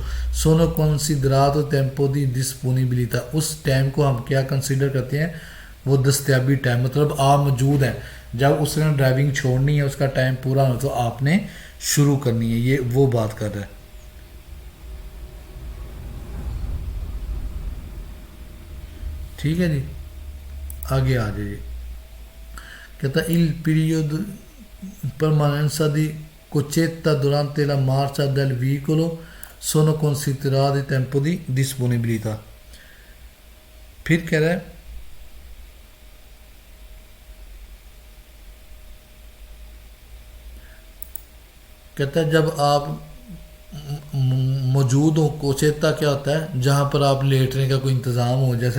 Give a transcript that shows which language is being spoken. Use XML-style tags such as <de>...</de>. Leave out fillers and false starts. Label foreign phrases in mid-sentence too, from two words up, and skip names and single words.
<it>sono considerato tempo di disponibilità,</it> <ur>اس ٹائم کو ہم کیا کنسیڈر کرتے ہیں، وہ دستیابی ٹائم، مطلب آپ موجود ہیں، جب اس نے ڈرائیونگ چھوڑنی ہے، اس کا ٹائم پورا ہونا تو آپ نے شروع کرنی ہے، یہ وہ بات کر رہا ہے، ٹھیک ہے جی۔ آگے آ جائیے، کہتا ہے</ur> <it>il periodo permanenza di coccetta durante la marcia del veicolo sono considerati tempo di disponibilità۔</it> <ur>پھر کہہ رہا ہے کہتا ہے جب آپ موجود ہوں، کوچیتا کیا ہوتا ہے، جہاں پر آپ لیٹنے کا کوئی انتظام ہو، جیسے</ur>